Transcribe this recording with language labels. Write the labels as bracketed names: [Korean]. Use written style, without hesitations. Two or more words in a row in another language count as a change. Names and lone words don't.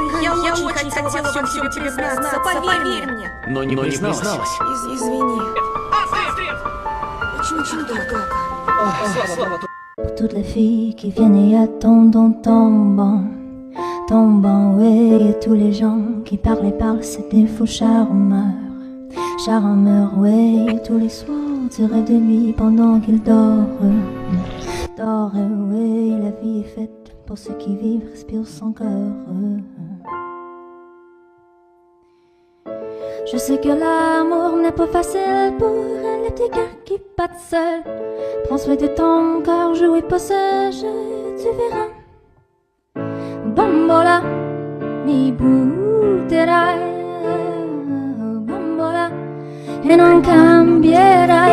[Russian] Я очень хотела во всем тебе признаться, поверь мне. Но не призналась. Извини. Очень долго. [French] Pour toutes les filles qui viennent et attendent tombant, ouais, et tous les gens qui parlent et parlent, c'est des faux charmeurs, ouais, et tous les soirs tu rêves de lui pendant qu'il dort, ouais, la vie est faite pour ceux qui vivent, respirent son cœur. Je sais que l'amour n'est pas facile pour un petit cœur qui bat seul. Prends soin de ton cœur, jouez pas ce jeu, tu verras. [Italian] Bambola, mi butterai, bambola, e non cambierai.